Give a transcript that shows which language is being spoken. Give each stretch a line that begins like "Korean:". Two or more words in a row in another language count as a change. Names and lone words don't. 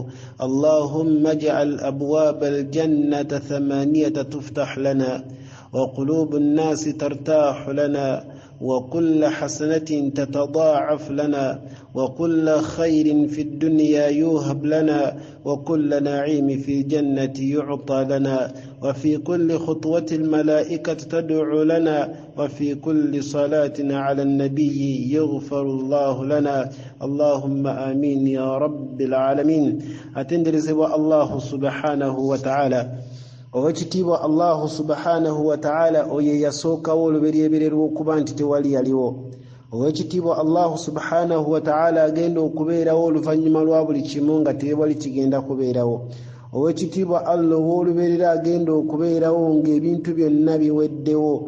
Arabic: اللهم اجعل أبواب الجنة 8 تفتح لنا، وقلوب الناس ترتاح لنا، وكل حسنة تتضاعف لنا، وكل خير في الدنيا يوهب لنا، وكل نعيم في الجنة يعطى لنا، وفي كل خطوة الملائكة تدعو لنا، وفي كل صلاة على النبي يغفر الله لنا. اللهم آمين يا رب العالمين. أتندرز الله سبحانه وتعالى
Ganda: owekitiibwa
Arabic: الله سبحانه وتعالى
Ganda: oye yasookawo olubereberye lw'okuba nti tewali yaliwo. Owekitiibwa
Arabic: الله سبحانه وتعالى
Ganda: agenda okubeerawo oluvannyuma lwa buli kimu nga tewali kigenda kubeerawo. Owekitiibwa allah ow'olubeerera agenda okubeerawo ng'ebintu byonna biweddewo.